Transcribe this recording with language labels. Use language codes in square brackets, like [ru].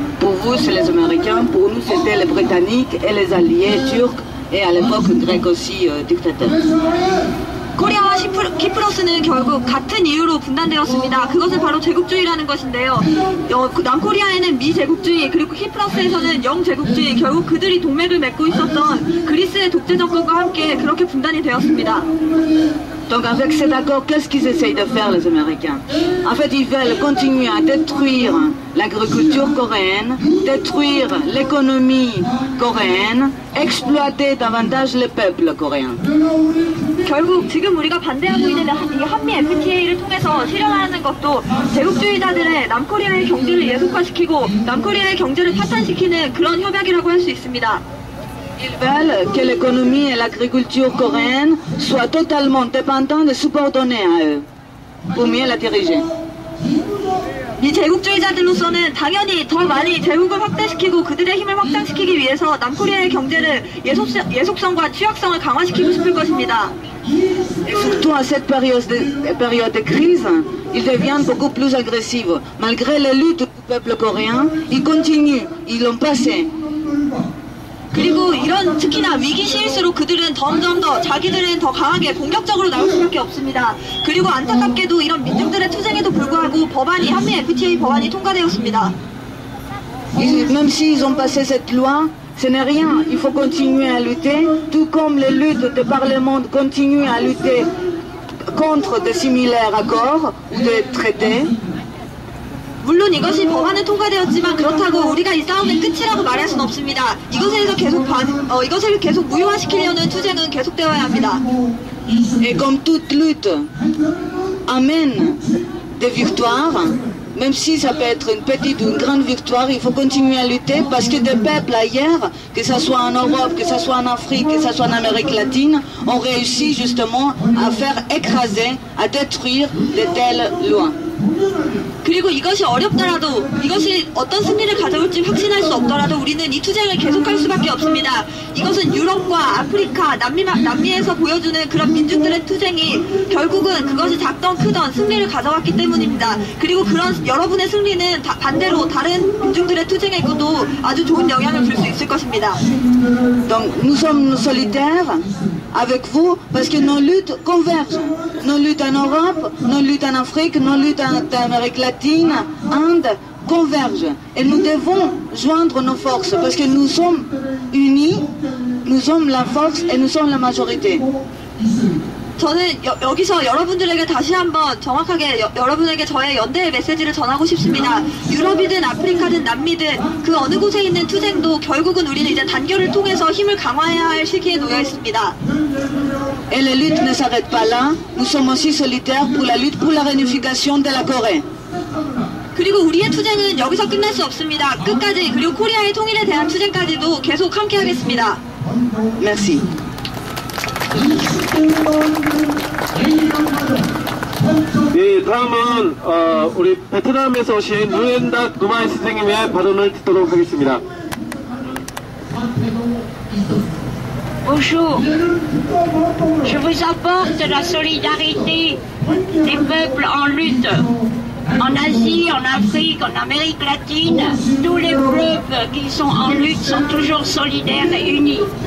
[fr] Pour vous, c'est les Américains, pour nous, c'était les Britanniques et les alliés turcs et à l'époque grecs aussi dictateurs. [ko] 코리아와 키프러스는 결국 같은 이유로 분단되었습니다. 그것은 바로 제국주의라는 것인데요. 남코리아에는 미제국주의, 그리고 키프러스에서는 영제국주의, 결국 그들이 동맥을 맺고 있었던 그리스의 독재 정권과 함께 그렇게 분단이 되었습니다. [fr] Donc avec cet accord, qu'est-ce qu'ils essayent de faire les Américains? En fait, ils veulent continuer à détruire l'agriculture coréenne, détruire l'économie coréenne, exploiter davantage le peuple coréen. [ko] 결국 지금 우리가 반대하고 있는 이 한미 FTA를 통해서 실현하는 것도 제국주의자들의 남코리아의 경제를 예속화시키고 남코리아의 경제를 파탄시키는 그런 협약이라고 할 수 있습니다. [fr] Ils veulent que l'économie et l'agriculture coréenne soient totalement dépendantes et subordonnées à eux, pour mieux la diriger. [ko] 미제국주의자들로서는 당연히 더 많이 제국을 확대시키고 그들의 힘을 확장시키기 위해서 남코리아의 경제를 예속성과 취약성을 강화시키고 싶을 것입니다. [fr] Et surtout à cette période de crise, ils deviennent beaucoup plus agressifs. Malgré les luttes du peuple coréen, ils continuent, ils l'ont passé. [ko] 그리고 이런 특히나 위기 시일수록 그들은 점점 더 자기들은 더 강하게 공격적으로 나올 수밖에 없습니다. 그리고 안타깝게도 이런 민중들의 투쟁에도 불구하고 법안이 한미 FTA 법안이 통과되었습니다. [fr] Même s'ils ont passé cette loi, ce n'est rien. Il faut continuer à lutter, tout comme les luttes de par le monde continuent à lutter contre de similaires accords ou des traités. [ko] 물론 이것이 법안은 통과되었지만 그렇다고 우리가 이 싸움의 끝이라고 말할 수는 없습니다. 이것을 계속 무효화시키려는 투쟁은 계속되어야 합니다. [fr] Et comme toute lutte amène des victoires, même si ça peut être une petite ou une grande victoire, il faut continuer à lutter parce que des peuples ailleurs, que ce soit en Europe, que ce soit en Afrique, que ce soit en Amérique latine, ont réussi justement à faire écraser, à détruire de telles lois. [ko] 그리고 이것이 어렵더라도 이것이 어떤 승리를 가져올지 확신할 수 없더라도 우리는 이 투쟁을 계속할 수밖에 없습니다. 이것은 유럽과 아프리카, 남미에서 보여주는 그런 민중들의 투쟁이 결국은 그것이 작던 크던 승리를 가져왔기 때문입니다. 그리고 그런 여러분의 승리는 반대로 다른 민중들의 투쟁에도 아주 좋은 영향을 줄 수 있을 것입니다. [fr] Donc nous sommes solidaires avec vous parce que nos luttes convergent. Nos luttes en Europe, nos luttes en Afrique, nos luttes en Amérique latine, Inde, convergent. Et nous devons joindre nos forces parce que nous sommes unis, nous sommes la force et nous sommes la majorité. [ko] 저는 여기서 여러분들에게 다시 한번 정확하게 여러분에게 저의 연대의 메시지를 전하고 싶습니다. 유럽이든 아프리카든 남미든 그 어느 곳에 있는 투쟁도 결국은 우리는 이제 단결을 통해서 힘을 강화해야 할 시기에 놓여 있습니다. [fr] Et les luttes ne s'arrêtent pas là. Nous sommes aussi solidaires pour la lutte pour la réunification de la Corée. [ko] 그리고 우리의 투쟁은 여기서 끝날 수 없습니다. 끝까지 그리고 코리아의 통일에 대한 투쟁까지도 계속 함께 하겠습니다. [fr] Merci. [ko] 네, 다음은 우리 베트남에서 오신 누엔닥 누마이 선생님의 발언을 듣도록 하겠습니다. [fr] Bonjour, je vous apporte la solidarité des peuples en lutte. En Asie, en Afrique, en Amérique latine, tous les peuples qui sont en lutte sont toujours solidaires et unis.